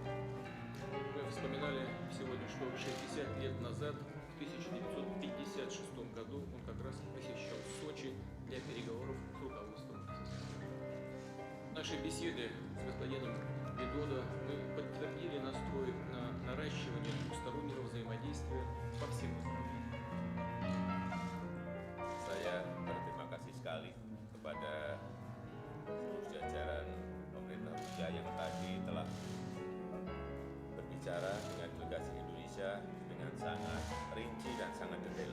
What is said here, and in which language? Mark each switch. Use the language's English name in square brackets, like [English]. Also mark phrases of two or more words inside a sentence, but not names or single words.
[Russian] Мы вспоминали сегодня, что 60 лет назад, в 1956 году, он как раз посещал Сочи для переговоров с руководством СССР. Наши беседы с господином Видодо мы подтвердили настрой на наращивание двустороннего взаимодействия по всем направлениям. [Indonesian] Saya berterima kasih sekali kepada seluruh jajaran pemerintah Rusia yang tadi telah berbicara dengan delegasi Indonesia dengan sangat rinci dan sangat detail.